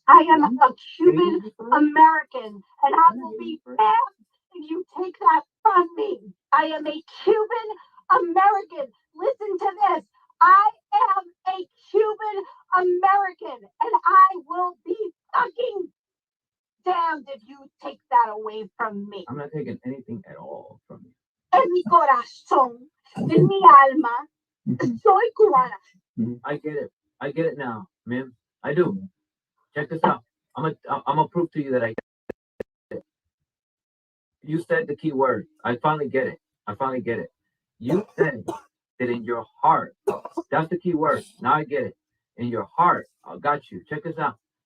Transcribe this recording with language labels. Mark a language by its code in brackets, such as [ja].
[en] I am a Cuban American, and I will be mad if you take that from me. I am a Cuban American. Listen to this. I am a Cuban American, and I will be fucking damned if you take that away from me. I'm not taking anything at all from you. [es] En mi corazón, en mi alma, soy cubana. [en] I get it. I get it now, man. I do. Check this out. I'm gonna prove to you that I get it. You said the key word. I finally get it. I finally get it. You said that in your heart. That's the key word. Now I get it. In your heart, I got you. Check this out.